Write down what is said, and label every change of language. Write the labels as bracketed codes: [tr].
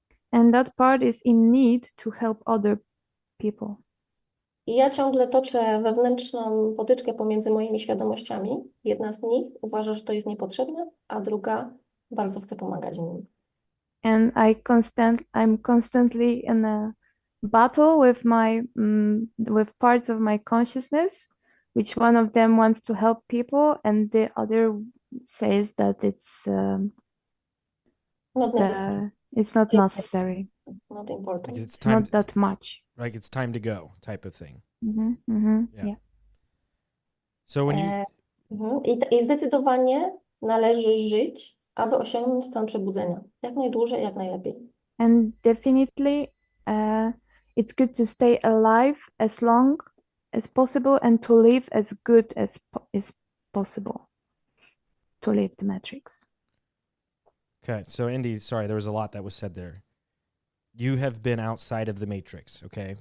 [en] And that part is in need to help other people. [pl] I ja ciągle toczę wewnętrzną potyczkę pomiędzy moimi świadomościami. Jedna z nich uważa, że to jest niepotrzebne, a druga bardzo chce pomagać innym. [en] And I'm constantly in a battle with with parts of my consciousness, which one of them wants to help people, and the other says that Not necessary, it's not necessary, not important. like it's time not that much. like it's time to go type of thing. Yeah. Yeah. So when you [pl] I zdecydowanie należy żyć, aby osiągnąć stan przebudzenia. Jak najdłużej, jak najlepiej. [en] And definitely, it's good to stay alive as long as possible and to live as good as possible to live the matrix. Okay, so Indy, sorry, there was a lot that was said there. You have been outside of the matrix, okay?